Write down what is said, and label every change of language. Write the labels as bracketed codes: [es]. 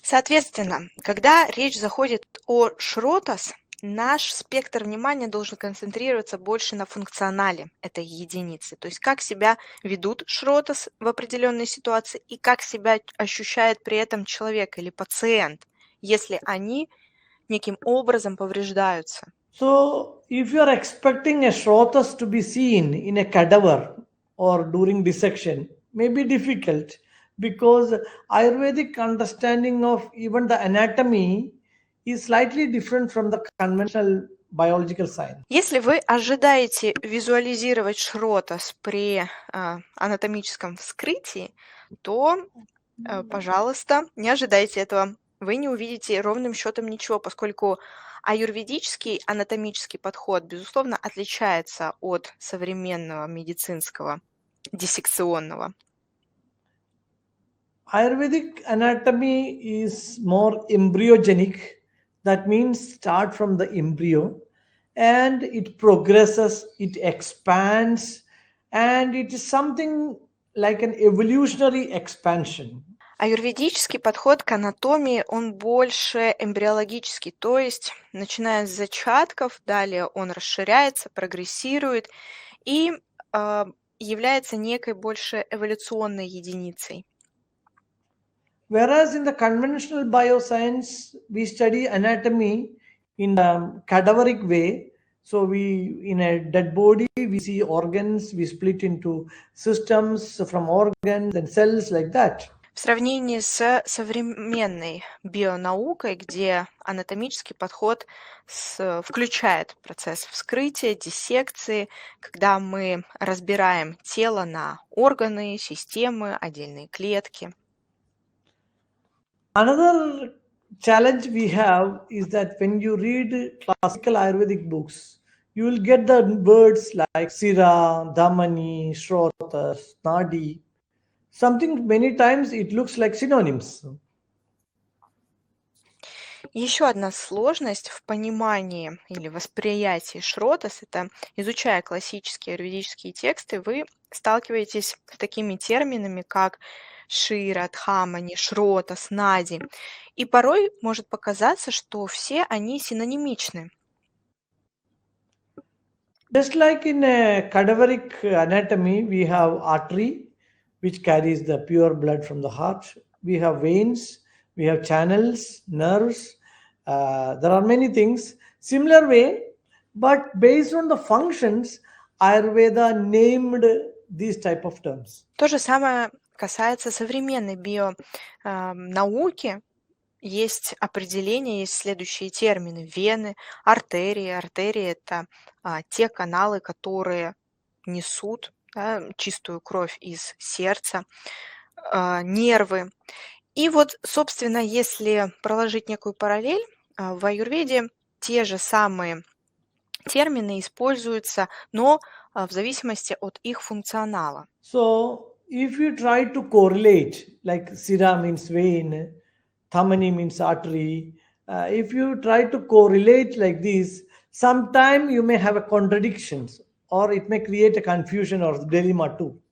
[ru] Соответственно, когда речь заходит о Шротас, наш спектр внимания должен концентрироваться больше на функционале этой единицы, то есть как себя ведут Шротас в определенной ситуации и как себя ощущает при этом человек или пациент, если они неким образом повреждаются. [en] So if you are expecting a Shrotas to be seen in a cadaver or during dissection, may be difficult because Ayurvedic understanding of even the anatomy is slightly different from the conventional biological science. [ru] Если вы ожидаете визуализировать Шротас при анатомическом вскрытии, то, пожалуйста, не ожидайте этого. Вы не увидите ровным счетом ничего, поскольку аюрведический анатомический подход, безусловно, отличается от современного медицинского диссекционного. [en] Ayurvedic anatomy is more embryogenic. That means start from the embryo and it progresses, it expands, and it is something like an evolutionary expansion. [ru] Аюрведический подход к анатомии, он больше эмбриологический, то есть начиная с зачатков, далее он расширяется, прогрессирует и является некой больше эволюционной единицей. [en] Whereas in the conventional bioscience, we study anatomy in a cadaveric way. So in a dead body, we see organs, we split into systems from organs and cells like that. [ru] В сравнении с современной бионаукой, где анатомический подход включает процесс вскрытия, диссекции, когда мы разбираем тело на органы, системы, отдельные клетки. [en] Another challenge we have is that when you read classical Ayurvedic books, you will get the words like Sira, Dhamani, Shrotas, Nadi. Something many times it looks like synonyms. [ru] Еще одна сложность в понимании или восприятии Шротас, это изучая классические аюрведические тексты, вы сталкиваетесь с такими терминами, как Шира, Дхамани, Шротас, Нади. И порой может показаться, что все они синонимичны. [en] Just like in a cadaveric anatomy, we have artery, which carries the pure blood from the heart. We have veins, we have channels, nerves. There are many things. Similar way, but based on the functions, Ayurveda named these type of terms. [ru] То же самое касается современной бионауки. Есть определения, есть следующие термины: вены, артерии. Артерии – это те каналы, которые несут чистую кровь из сердца, нервы. И вот, собственно, если проложить некую параллель, в аюрведе те же самые термины используются, но в зависимости от их функционала. [en] So if you try to correlate, like sira means vein, thamani means artery, if you try to correlate like this, sometime you may have a contradictions or it may create a confusion or dilemma too.